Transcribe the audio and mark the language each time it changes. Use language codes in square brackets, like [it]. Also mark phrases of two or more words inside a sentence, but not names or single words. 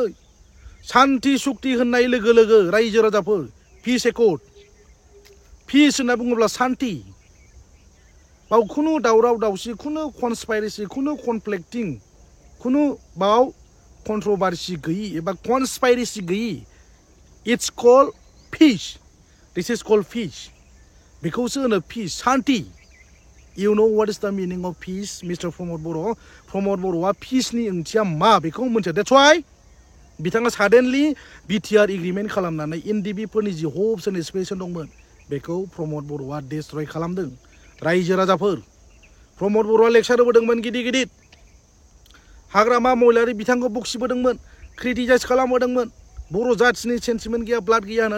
[brx] सान्थि सुक्ति होननाय लोगो लोगो रायजो राजाफोर, [en] peace accord, [brx] पिस होनना बुङोब्ला सान्थि, बाव खुनु दावराव दावसि, खुनु कनस्पाइरेसि, खुनु कनफ्लिक्टिं, खुनु बाव कन्ट्रभारसि गैयि एबा कनस्पाइरेसि गैयि। [en] It's called peace. This is called peace. [brx] बेखौसो होनो पिस, सान्थि। [en] You know what is the meaning of peace, Mister Pramod Boro'? [brx] प्रमद बर'आ पिसनि ओंथिया मा बेखौ मोनथिया। [en] That's why [brx] बिथाङा [en] suddenly BTR agreement [brx] खालामनानै एनडिएफबिफोरनि [en] the hopes and aspiration [brx] दंमोन बेखौ प्रमद बर'आ डिस्ट्रय खालामदों। रायजो राजाफोर, प्रमद बर'आ लेक्सार होबोदोंमोन गिदिर गिदिर, हाग्रामा महिलारि बिथांखौ बखिबोदोंमोन, क्रिटिसाइज खालामबोदोंमोन, बर' जाथिनि सेन्टिमेन्ट गैया, ब्लाड गैया होननानै।